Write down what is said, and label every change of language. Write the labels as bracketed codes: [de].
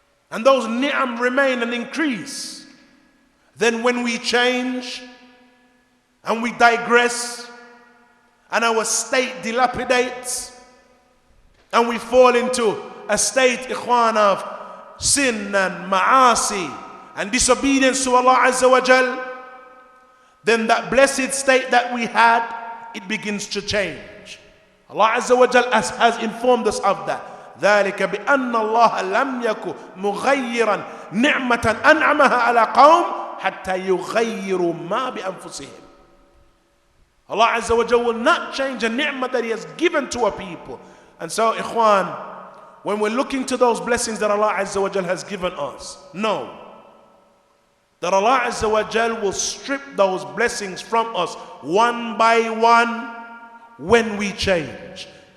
[en] And those ni'am remain and increase. Then when we change and we digress and our state dilapidates and we fall into a state, ikhwan, of sin and ma'asi and disobedience to Allah Azza wa Jal, then that blessed state that we had, it begins to change. Allah Azza wa Jal has informed us of that. [ar] ذلك بأن الله لم يكن مغيرا نعمة أنعمها على قوم حتى يغيروا ما بأنفسهم. [en] Allah Azza wa Jalla will not change a ni'mah that He has given to a people. And so, ikhwan, when we're looking to those blessings that Allah Azza wa Jalla has given us, know that Allah Azza wa Jalla will strip those blessings from us one by one when we change.